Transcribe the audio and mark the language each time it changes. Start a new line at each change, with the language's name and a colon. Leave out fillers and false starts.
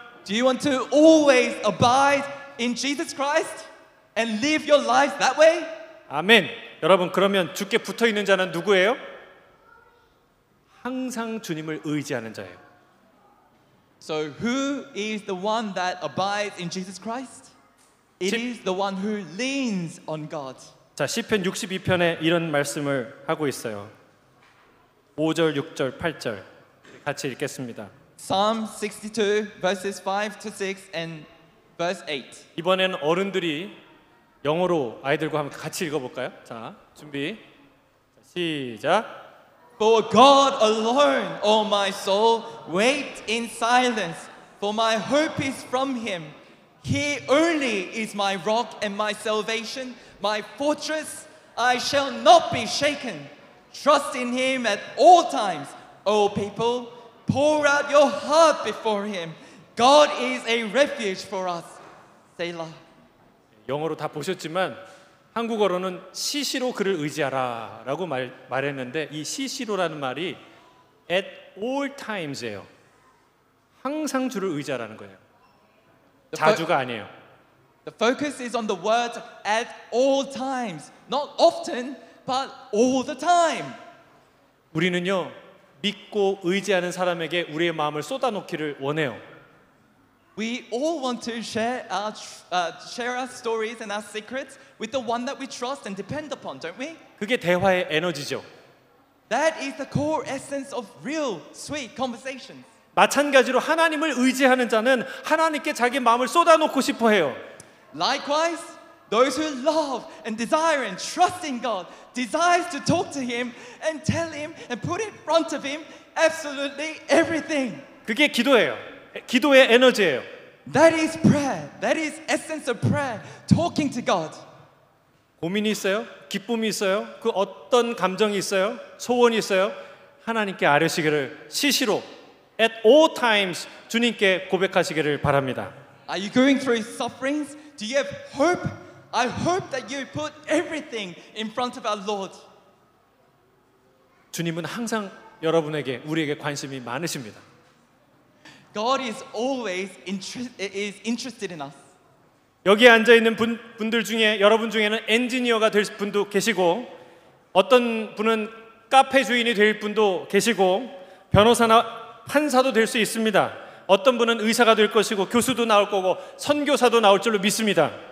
English: Do you want to always abide in Jesus Christ and live your life that way?
Korean: 아멘. 여러분 그러면 주께 붙어 있는 자는 누구예요? 항상 주님을 의지하는 자예요.
English: So who is the one that abides in Jesus Christ? It is the one who leans on God.
Korean: 자, 시편 62편에 이런 말씀을 하고 있어요. 5절, 6절, 8절 같이 읽겠습니다.
English: Psalm 62 verses 5 to 6 and verse 8.
Korean: 이번에는 어른들이 영어로 아이들과 함께 같이 읽어볼까요? 자, 준비. 시작.
English: For God alone, O my soul, wait in silence, for my hope is from Him. He only is my rock and my salvation, my fortress. I shall not be shaken. Trust in Him at all times. O people, pour out your heart before Him. God is a refuge for us. Selah.
Korean: 영어로 다 보셨지만 한국어로는 시시로 그를 의지하라 라고 말했는데 이 시시로라는 말이
English: at all times
Korean: 예요. 항상 주를 의지하라는 거예요. 자주가 아니에요.
English: The focus is on the word at all times. Not often, but all the time.
Korean: 우리는요 믿고 의지하는 사람에게 우리의 마음을 쏟아놓기를 원해요.
English: We all want to share our stories and our secrets with the one that we trust and depend upon, don't we?
Korean: 그게 대화의 에너지죠.
English: That is the core essence of real sweet conversations.
Korean: 마찬가지로 하나님을 의지하는 자는 하나님께 자기 마음을 쏟아놓고 싶어 해요.
English: Likewise, those who love and desire and trust in God desires to talk to Him and tell Him and put in front of Him absolutely everything.
Korean: 그게 기도예요. 기도의 에너지예요.
English: That is prayer. That is essence of prayer. Talking to God.
Korean: 고민이 있어요? 기쁨이 있어요? 그 어떤 감정이 있어요? 소원이 있어요? 하나님께 아뢰시기를 시시로
English: at all times
Korean: 주님께 고백하시기를 바랍니다.
English: Are you going through sufferings? Do you have hope? I hope that you put everything in front of our Lord.
Korean: 주님은 항상 여러분에게 우리에게 관심이 많으십니다.
English: God is always interested in us.
Korean: 여기에 앉아 있는 분들 중에 여러분 중에는 엔지니어가 될 분도 계시고 어떤 분은 카페 주인이 될 분도 계시고 변호사나 판사도 될 수 있습니다. 어떤 분은 의사가 될 것이고 교수도 나올 거고 선교사도 나올 줄로 믿습니다.